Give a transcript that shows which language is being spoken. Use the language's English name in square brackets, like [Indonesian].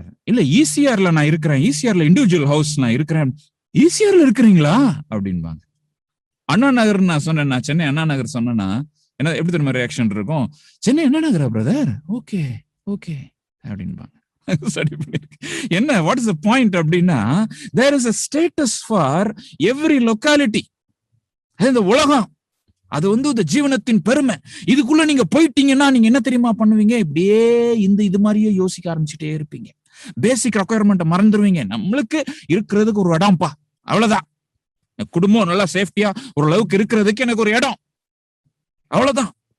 [Tamil] இல்ல ஈசிஆர்ல நான் இருக்கிறேன், ஈசிஆர்ல இண்டிவிஜுவல் ஹவுஸ் நான் இருக்கிறேன், ஈசிஆர்ல இருக்கிறீங்களா அப்படின்பாங்க. அண்ணா நகர் நான் சொன்னேன், நான் சென்னை அண்ணா நகர் சொன்னேன்னா என்ன எப்படி தெரியுமா ரியாக்ஷன் இருக்கும்? சென்னை அண்ணா நகரா பிரதர், ஓகே ஓகே அப்படின்பாங்க. என்ன, [English] what is the point [Tamil] அப்படின்னா, [English] there is a status for every locality. [Tamil] இந்த உலகம் அது இந்த ஜீவனத்தின் பெருமை. இதுக்குள்ள நீங்க போயிட்டீங்கன்னா நீங்க என்ன தெரியுமா பண்ணுவீங்க? இப்படியே இது மாதிரியே யோசிக்க ஆரம்பிச்சுட்டே இருப்பீங்க. பேசிக் ரெக்குயர்மெண்ட் மறந்துடுவீங்க. நம்மளுக்கு இருக்கிறதுக்கு ஒரு இடம்ப்பா, அவ்வளவுதான். குடும்பம் நல்லா சேஃப்டியா ஓரளவுக்கு இருக்கிறதுக்கு எனக்கு ஒரு இடம், அவ்வளவுதான்.